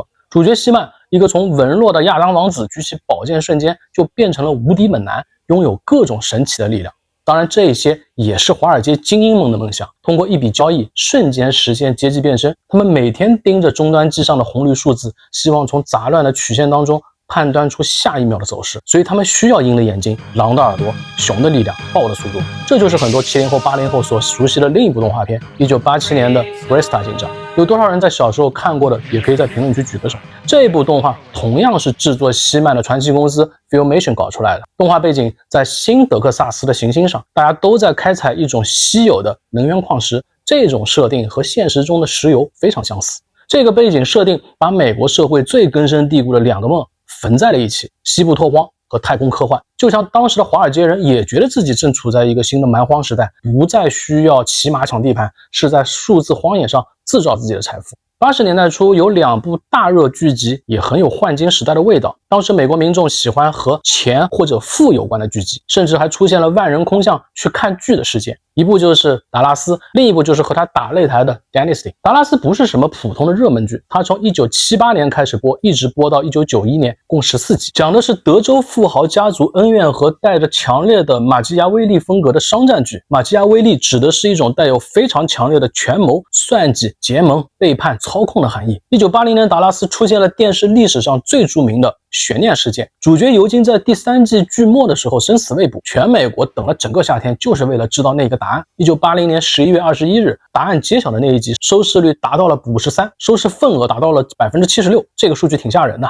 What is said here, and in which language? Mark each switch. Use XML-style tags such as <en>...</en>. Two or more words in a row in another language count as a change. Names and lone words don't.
<zh>主角希曼，一個從文弱的亞当王子舉起宝劍瞬間就變成了无敌猛男，擁有各種神奇的力量。當然，這些也是華爾街精英們的夢想，通過一筆交易瞬間實現階級變身。他們每天盯着終端機上的紅綠數字，希望從雜亂的曲線當中判斷出下一秒的走勢，所以他們需要鷹的眼睛、狼的耳朵、熊的力量、豹的速度。这就是很多70后、80后所熟悉的另一部动畫片，1987年的《Bresta 警長》。有多少人在小時候看過的，也可以在評論區舉個手。這部動畫同樣是制作希曼的傳奇公司 Filmation 搞出來的。動畫背景在新德克薩斯的行星上，大家都在開採一種稀有的能源礦石，這種設定和現實中的石油非常相似。這個背景設定把美國社會最根深蒂固的兩個夢縫在了一起，西部拓荒和太空科幻。就像當時的華爾街人也覺得自己正處在一個新的蠻荒時代，不再需要騎馬搶地盤，是在數字荒野上自造自己的財富。80年代初有2部大熱劇集，也很有換金時代的味道。當時美國民眾喜歡和錢或者富有關的劇集，甚至還出現了萬人空巷去看劇的事件。一部就是達拉斯，另一部就是和他打擂台的 Dynasty。達拉斯不是什么普通的熱門劇，它從1978年開始播，一直播到1991年，共14集，講的是德州富豪家族恩怨和帶着強烈的馬基亞維利風格的商戰劇。馬基亞維利指的是一種帶有非常強烈的權謀、算計、結盟、背叛、操控的含義。1980年達拉斯出現了電視歷史上最著名的懸念事件，主角尤金在第3季劇末的時候生死未卜，全美國等了整個夏天，就是為了知道那個答案。1980年11月21日，答案揭曉的那一集收視率達到了53%，收視份額達到了76%，這個數據挺嚇人的。</zh>